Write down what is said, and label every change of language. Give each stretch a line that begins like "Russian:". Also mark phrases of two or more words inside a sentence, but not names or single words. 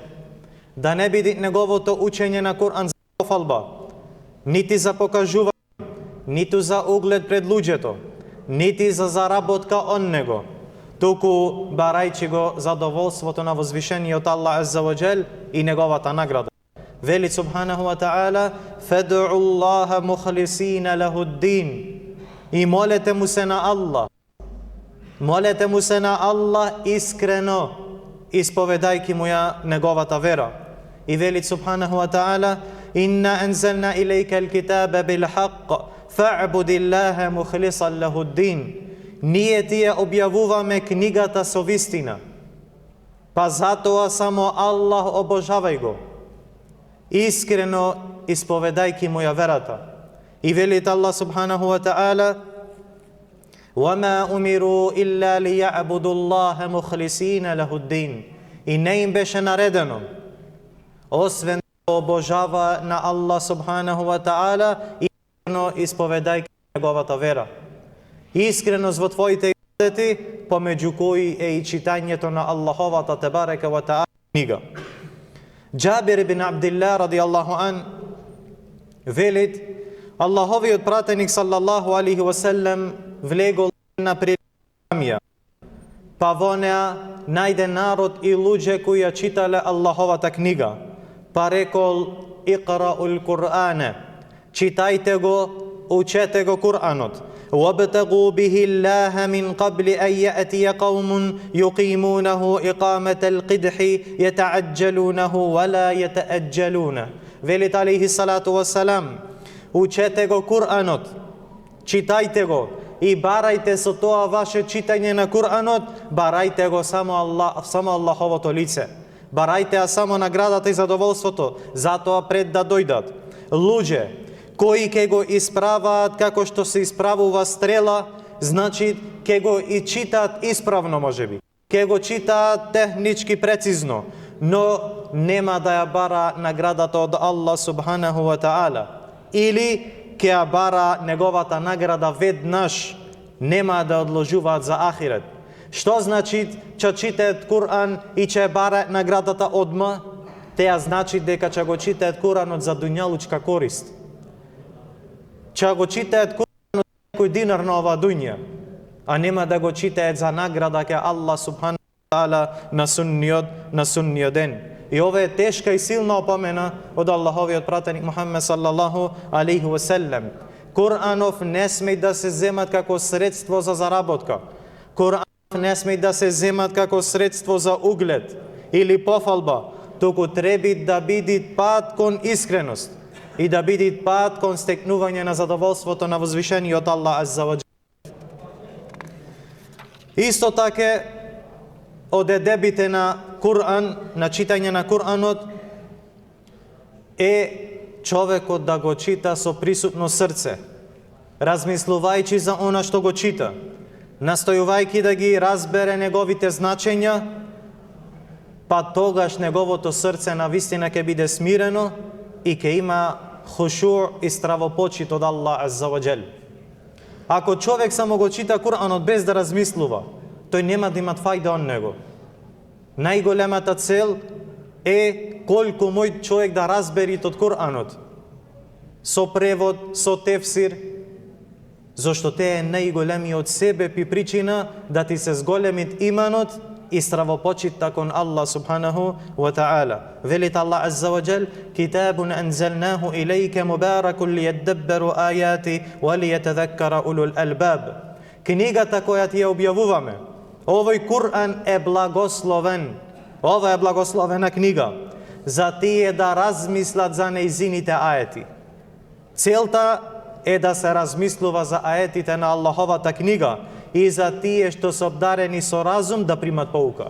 Macedonian: Да не биде неговото учење на Куран за пофалба, нити за покажување, ниту за углед пред луѓето, нити за заработка од него, туку барајќи го задоволството на возвишениот Аллах
Arabic: عز وجل
Macedonian: и неговата награда. Вели
Arabic: سبحانه وتعالى: فادعوا الله مخلصين له الدين.
Macedonian: И молете му се на Аллах. Молете му се на Аллах искрено, исповедајки му ја неговата вера. И вели
Arabic: سبحانه وتعالى: إنا أنزلنا إليك الكتاب بالحق فاعبد الله مخلصا له الدين.
Macedonian: Ние ти ја објавуваме книгата со вистина, па затоа само Аллах обожавај го, искрено исповедајки му ја верата. И велит
Arabic: Аллах سبحانه وتعالى: وَمَا أُمِرُوا إِلَّا لِيَعْبُدُوا اللَّهَ مُخْلِصِينَ لَهُ الدِّينَ.
Macedonian: И не им беше наредено, освен обожава на Аллах
Arabic: سبحانه وتعالى
Macedonian: и искрено исповедајќи неговата вера. Искреност во твоите ибадети, помеѓу кои е и читањето на Аллаховата
Arabic: تبارك وتعالى
Macedonian: книга. Џабир ибн Абдилlah
Arabic: رضي الله عن
Macedonian: велит, Аллаховиот пратеник
Arabic: صلى الله عليه وسلم
Macedonian: влегол на прилемија, па во неа најде народ и луѓе кои ја читале Аллаховата книга, па рекол
Arabic: اقرؤوا القرآن,
Macedonian: читајте го, учете го Кур'анот.
Arabic: وَابْتَغُوا بِهِ اللَّهَ مِنْ قَبْلِ أَنْ يَأْتِيَ قَوْمٌ يُقِيمُونَهُ إِقَامَةَ الْقِدْحِ يَتَعَجَّلُونَهُ وَلَا يَتَأَجَّلُونَ. Велит عليه الصلاة والسلام,
Macedonian: учете го Кур'анот, читајте го и барајте со тоа ваше читање на Кур'анот, барајте го само Аллаховото лице. Барајте само наградата и задоволството, затоа пред да дојдат луѓе кои ќе го исправаат како што се исправува стрела, значи ќе го и читаат исправно можеби. Ќе го читаат технички прецизно, но нема да ја бара наградата од Аллах
Arabic: سبحانه وتعالى.
Macedonian: Или ќе ја бара неговата награда веднаш, нема да одложуваат за ахирет. Што значи че читаат Кур'ан и че бара наградата одма? Теа значи дека ќе го читаат Кур'анот за дуњалучка корист. Че го читаат Кур'анот за некој динар на оваа дуња, а нема да го читаат за награда ке Аллах
Arabic: سبحانه وتعالى
Macedonian: на сунниот ден. И ова е тешка и силна опомена од Аллаховиот пратеник Мухаммед
Arabic: صلى الله عليه وسلم.
Macedonian: Кур'анов не сме да се земат како средство за заработка. Кур'анов не сме да се земат како средство за углед или пофалба, туку треби да биде пат кон искреност и да биде пат кон стекнување на задоволството на возвишениот Аллах
Arabic: عز وجل.
Macedonian: Исто така од едебите на Кур'ан, на читање на Кур'анот, е човекот да го чита со присутно срце, размислувајќи за она што го чита, настојувајќи да ги разбере неговите значења, па тогаш неговото срце навистина ќе биде смирено и ќе има хушур и стравопочит од Аллах
Arabic: عز وجل.
Macedonian: Ако човек само го чита Кур'анот без да размислува, тој нема да има фајда од него. Најголемата цел е колку мој човек да разбери од Кур'анот, со превод, со тефсир, зашто те е најголемиот себеп и причина да ти се зголемит иманот и стравопочитта кон Аллах
Arabic: سبحانه وتعالى. Велит Аллах عز وجل, كتاب أنزلناه إليك مبارك ليدبروا آياته وليتذكر أولو الألباب.
Macedonian: Книгата која ти ја објавуваме, овој Кур'ан е благословен. Ова е благословена книга за тие да размислат за нејзините аети. Целта е да се размислува за аетите на Аллаховата книга и за тие што се обдарени со разум да примат поука.